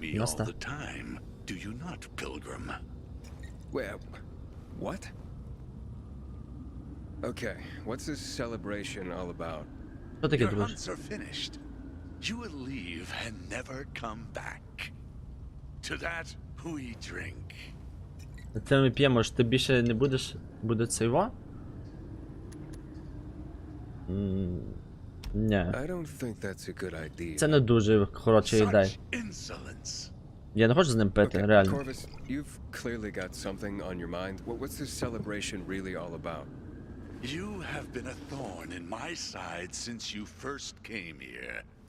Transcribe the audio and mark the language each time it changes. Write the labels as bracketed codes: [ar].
[en] me all the time, do you not, Pilgrim? Well, what? Okay, what's this celebration all about? [uk] Що таке, [en] Your [uk] друже? [en] hunts are finished. You will leave and never come back. To that we drink. [uk] Це ми п'ємо, що ти більше не будеш, буде цейво? Ні. [en] I don't think that's a good idea. [uk] Це не дуже хороша ідея. [en] Such insolence. [uk] Я не хочу з ним пити, [en] Okay, [uk] реально. [en] Corvus, you've clearly got something on your mind. What's this celebration really all about? You have been a thorn in my side since you first came here.